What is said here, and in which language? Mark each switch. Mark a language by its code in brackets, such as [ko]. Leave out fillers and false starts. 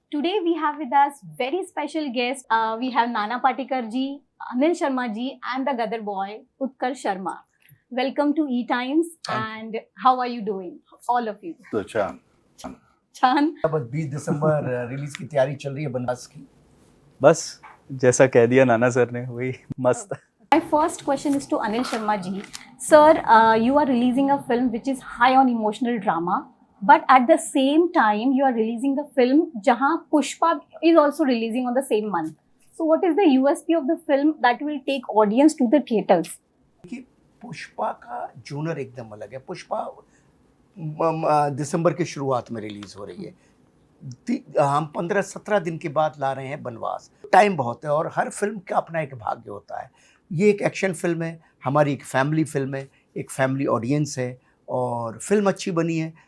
[en] Today we have with us very special guest. We have Nana Patekar ji, Anil Sharma ji, and the Gadar boy Utkarsh Sharma. Welcome to E Times. And how are you doing, all of you? [hi] तो अच्छा Chan. अब 20 दिसंबर release की तैयारी चल रही है बनवास की। बस जैसा कह दिया नाना सर ने वही मस्त। [en] My first question is to Anil Sharma ji. Sir, you are releasing a film which is high on emotional drama. But at the same time, you are releasing the film [hi] jahan [en] Pushpa is also releasing on the same month. So what is the USP of the film that will take audience to the theatres? [hi] कि पुष्पा का जूनर एकदम अलग है। पुष्पा दिसंबर की शुरुआत में release हो रही है। हम 15-17 दिन के बाद ला रहे हैं बनवास। टाइम बहुत है और हर फिल्म का अपना एक भाग्य होता है। ये एक एक्शन फिल्म है, हमारी एक फैमिली फिल्म है, एक फैमिली ऑडियंस है और फिल्म अच्छी बनी है।